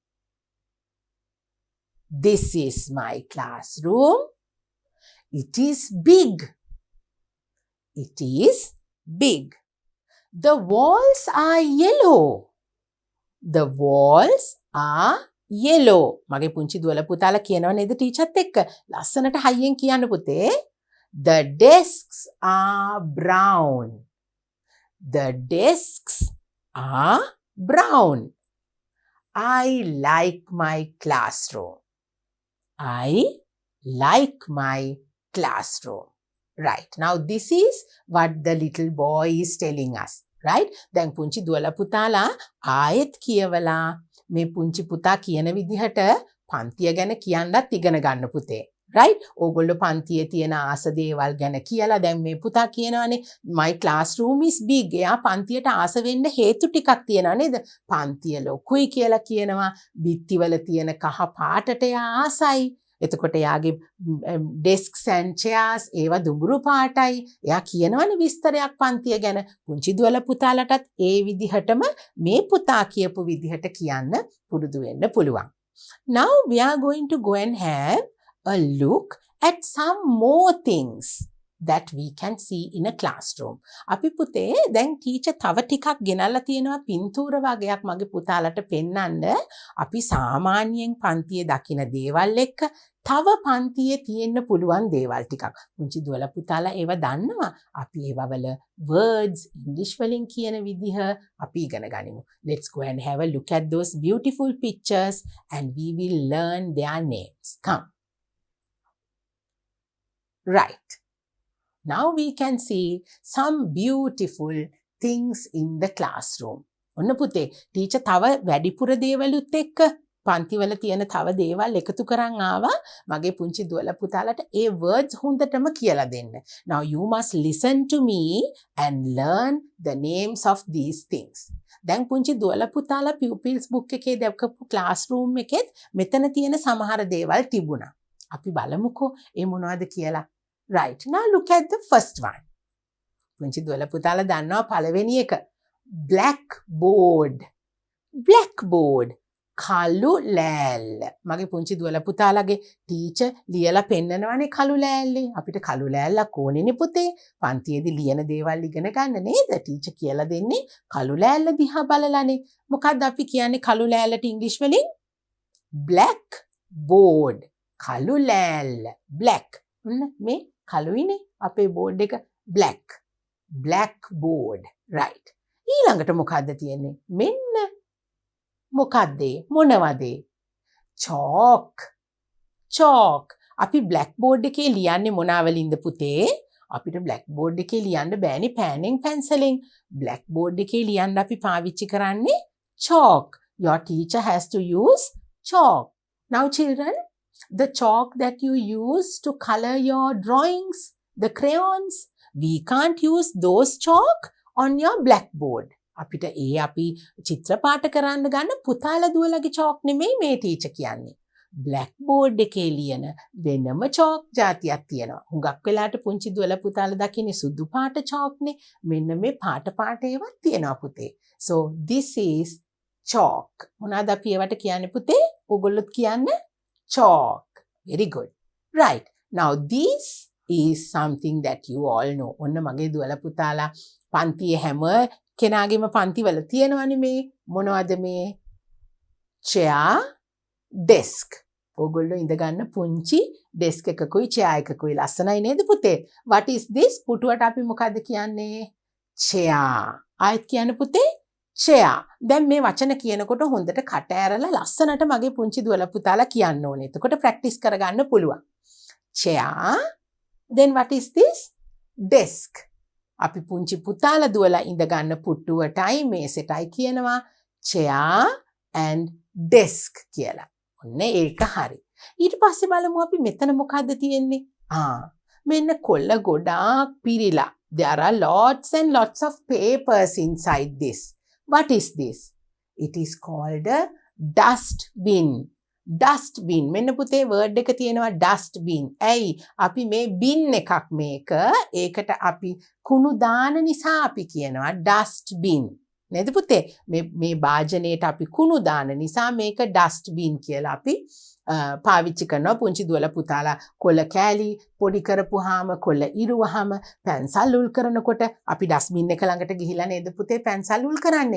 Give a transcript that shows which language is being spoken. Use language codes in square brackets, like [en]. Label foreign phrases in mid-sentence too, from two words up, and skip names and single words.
[en] This is my classroom. It is big. It is big. The walls are yellow. The walls are yellow. [si] මගේ පුංචි දුවල පුතාලා කියනවා නේද ටීචර්ත් එක්ක? ලස්සනට හයියෙන් කියන්න පුතේ. [en] The desks are brown. The desks are brown. I like my classroom. I like my classroom. Right. Now this is what the little boy is telling us. Right? [si] දැන් පුංචි දුවල පුතාලා ආයෙත් කියවලා මේ පුංචි පුතා කියන විදිහට පන්තිය ගැන කියන්නත් ඉගෙන ගන්න පුතේ. right? ඕගොල්ලෝ පන්තියේ තියෙන ආස දේවල් ගැන කියලා දැන් මේ පුතා කියනවානේ [en] my classroom is big. [si] එයා පන්තියට ආස වෙන්න හේතු ටිකක් තියෙනවා නේද? පන්තිය ලොකුයි කියලා කියනවා. බිත්තිවල තියෙන කහ පාටට එයා ආසයි. එතකොට එයාගේ [en] desks and chairs [si] ඒවා දුඹුරු පාටයි. එයා කියනවනේ විස්තරයක් පන්තිය ගැන. පුංචි දුවල පුතාලටත් ඒ විදිහටම මේ පුතා කියපු විදිහට කියන්න පුරුදු වෙන්න පුළුවන්. [en] Now we are going to go and have a look at some more things that we can see in a classroom. [si] අපි පුතේ දැන් ටීචර් තව ටිකක් ගෙනල්ලා තියෙනවා පින්තූර වගේක් මගේ පුතාලට පෙන්වන්න. අපි සාමාන්‍යයෙන් පන්තියේ දකින දේවල් එක්ක තව පන්තියේ තියෙන්න පුළුවන් දේවල් ටිකක්. පුංචි දුවල පුතාලා ඒව දන්නවා. අපි ඒවවල [en] words English [si] වලින් කියන විදිහ අපි ඉගෙන ගනිමු. [en] Let's go and have a look at those beautiful pictures and we will learn their names. Come. Right. Now we can see some beautiful things in the classroom. [si] ඔන්න පුතේ ටීචර් තව වැඩිපුර දේවලුත් එක්ක පන්තිවල තියෙන තව දේවල් එකතු කරන් ආවා මගේ පුංචි දුවල පුතාලට ඒ words හොඳටම කියලා දෙන්න. [en] Now you must listen to me and learn the names of these things. [si] දැන් පුංචි දුවල පුතාලා [en] pupils book [si] එකේ දැක්කපු classroom එකෙත් මෙතන තියෙන සමහර දේවල් තිබුණා. අපි බලමුකෝ ඒ මොනවද කියලා. [en] Right. Now look at the first one. [si] පුංචි දුවල පුතාලා දන්නවා පළවෙනි එක. [en] Blackboard. Blackboard. [si] කළු ලෑල්ල. මගේ පුංචි දුවල පුතාලගේ ටීචර් ලියලා පෙන්නනවානේ කළු ලෑල්ලේ. අපිට කළු ලෑල්ලක් ඕනේනේ පුතේ. පන්තියේදී ලියන දේවල් ඉගෙන ගන්න නේද? ටීචර් කියලා දෙන්නේ කළු ලෑල්ල දිහා බලලානේ. මොකක්ද අපි කියන්නේ කළු ලෑල්ලට ඉංග්‍රීසි වලින්? [en] Blackboard. [si] කළු ලෑල්ල. [en] Black. [si] මේ කළුයිනේ අපේ බෝඩ් එක black. [en] Blackboard. Right. [si] ඊළඟට මොකද්ද තියෙන්නේ? මෙන්න මොකද්ද? මොනවද? [en] chalk. chalk. [si] අපි blackboard එකේ ලියන්නේ මොනවලින්ද පුතේ? අපිට blackboard එකේ ලියන්න බෑනේ පෑනෙන් පැන්සලෙන්. blackboard එකේ ලියන්න අපි පාවිච්චි කරන්නේ chalk. [en] Your teacher has to use chalk. Now children, the chalk that you use to color your drawings, the crayons, we can't use those chalk on your blackboard. [si] අපිට ඒ අපි චිත්‍රපාට කරන්න ගන්න පුතාලා දුවලගේ chalk නෙමෙයි මේ ටීචර් කියන්නේ. blackboard එකේ ලියන වෙනම chalk જાතියක් තියෙනවා. හුඟක් වෙලාවට පුංචි දුවල පුතාලා දකින්නේ සුදු පාට chalk නේ. මෙන්න මේ පාට පාට ඒවා තියෙනවා පුතේ. [en] So this is chalk. [si] මොනවාද අපි ඒවට කියන්නේ පුතේ? ඔයගොල්ලොත් කියන්නේ [en] chalk. Very good. Right. Now this is something that you all know. [si] ඔන්න මගේ දුවල පුතාලා පන්තියේ හැම කෙනාගේම පන්තිවල තියෙනවනේ මේ මොනවද මේ [en] chair, desk. [si] ඔයගොල්ලෝ ඉඳ ගන්න පුංචි desk එකකුයි chair එකකුයි ලස්සනයි නේද පුතේ? [en] What is this? [si] පුටුවට අපි මොකද්ද කියන්නේ? chair. ආයෙත් කියන්න පුතේ chair. දැන් මේ වචන කියනකොට හොඳට කට ඇරලා ලස්සනට මගේ පුංචි දුවලා පුතාලා කියන්න ඕනේ. එතකොට ප්‍රැක්ටිස් කරගන්න පුළුවන්. [en] chair. Then what is this? Desk. [si] අපි පුංචි පුතාලා දුවලා ඉඳ ගන්න පුට්ටුවටයි මේසෙටයි කියනවා [en] chair and desk [si] කියලා. ඔන්න ඒක හරි. ඊට පස්සේ බලමු අපි මෙතන මොකද්ද තියෙන්නේ? මෙන්න කොළ ගොඩාක් පිරීලා. [en] There are lots and lots of papers inside this. What is this? It is called a dustbin. Dustbin. [si] මෙන්න පුතේ word එක තියෙනවා dustbin. ඇයි? අපි මේ bin එකක් මේක. ඒකට අපි කුණු දාන නිසා අපි කියනවා dustbin. නේද පුතේ? මේ භාජනයේට අපි කුණු දාන නිසා මේක dustbin කියලා අපි පාවිච්චි කරනවා පුංචි දුවලා පුතාලා කොළ කෑලි පොඩි කරපුවාම කොළ ඉරුවහම පැන්සල් උල් කරනකොට අපි ඩස්බින් එක ළඟට ගිහිලා නේද පුතේ පැන්සල් උල් කරන්නේ.